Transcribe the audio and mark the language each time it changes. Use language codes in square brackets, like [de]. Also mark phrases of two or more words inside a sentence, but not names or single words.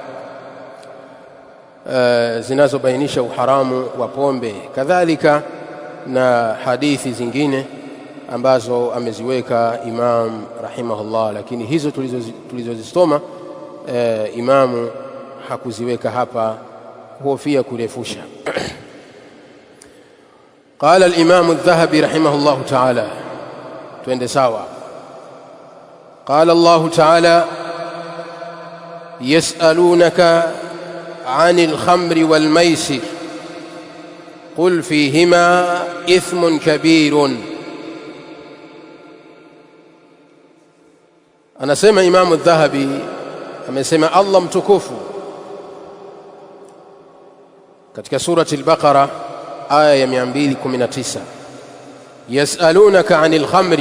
[sw] zinazobainisha uharamu wa pombe, kadhalika na hadithi zingine ambazo ameziweka Imam rahimahullah, lakini hizo tulizozisoma Imamu hakuziweka hapa kuhofia kurefusha. [ar] قال الإمام الذهبي رحمه الله تعالى, [sw] twende sawa. [ar] قال الله تعالى: يسألونك عن الخمر والميسر قل فيهما إثم كبير. [sw] Anasema Imam al-Dhahabi, amesema Allah mtukufu katika surati al-Baqara aya ya 219, [ar] يسألونك عن الخمر.